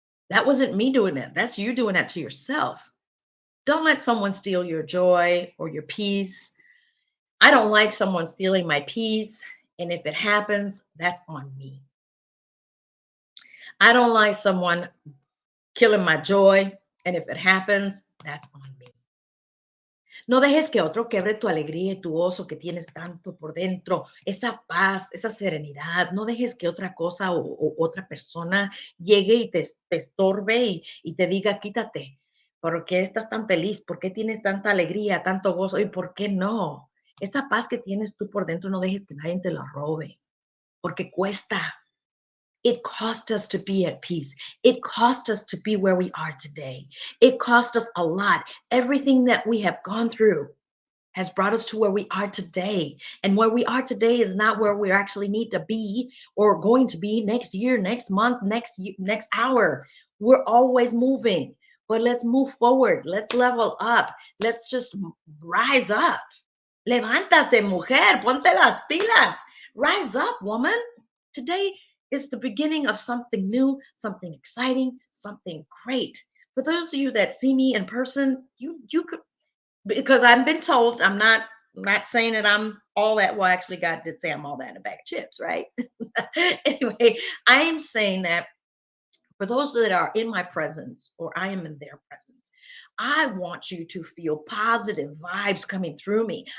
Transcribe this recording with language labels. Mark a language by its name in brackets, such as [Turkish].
[English] That wasn't me doing it. That's you doing that to yourself. Don't let someone steal your joy or your peace. I don't like someone stealing my peace. And if it happens, that's on me. I don't like someone killing my joy. And if it happens, that's on me. [Spanish] No dejes que otro quebre tu alegría y tu gozo que tienes tanto por dentro, esa paz, esa serenidad. No dejes que otra cosa o otra persona llegue y te estorbe y te diga, quítate. ¿Por qué estás tan feliz? ¿Por qué tienes tanta alegría, tanto gozo? ¿Y por qué no? Esa paz que tienes tú por dentro, no dejes que nadie te la robe, porque cuesta. [English] It cost us to be at peace. It cost us to be where we are today. It cost us a lot. Everything that we have gone through has brought us to where we are today. And where we are today is not where we actually need to be or going to be next year, next month, next hour. We're always moving, but let's move forward. Let's level up. Let's just rise up. [Spanish] Levántate, mujer, ponte las pilas. [English] Rise up, woman. Today is the beginning of something new, something exciting, something great. For those of you that see me in person, you could, because I've been told I'm not saying that I'm all that. Well, actually, God did say I'm all that in a bag of chips, right? Anyway, I am saying that for those that are in my presence or I am in their presence, I want you to feel positive vibes coming through me.